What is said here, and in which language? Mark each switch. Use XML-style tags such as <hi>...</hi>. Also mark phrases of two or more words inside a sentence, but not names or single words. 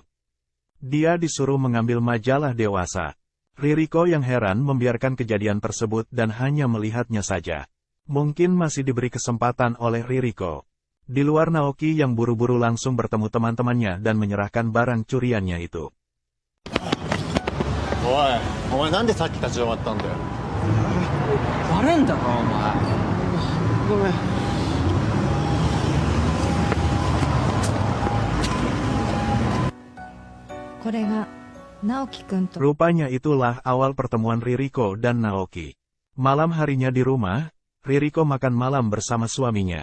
<id>Dia disuruh mengambil majalah dewasa. Ririko yang heran membiarkan kejadian tersebut dan hanya melihatnya saja. Mungkin masih diberi kesempatan oleh Ririko. Di luar Naoki yang buru-buru langsung bertemu teman-temannya dan menyerahkan barang curiannya itu.</id> <ja>おい、お前なんでさき立ち止まったんだよ。バレんだろお前。ごめん。</ja> <id>Rupanya itulah awal pertemuan Ririko dan Naoki. Malam harinya di rumah, Ririko makan malam bersama suaminya.</id>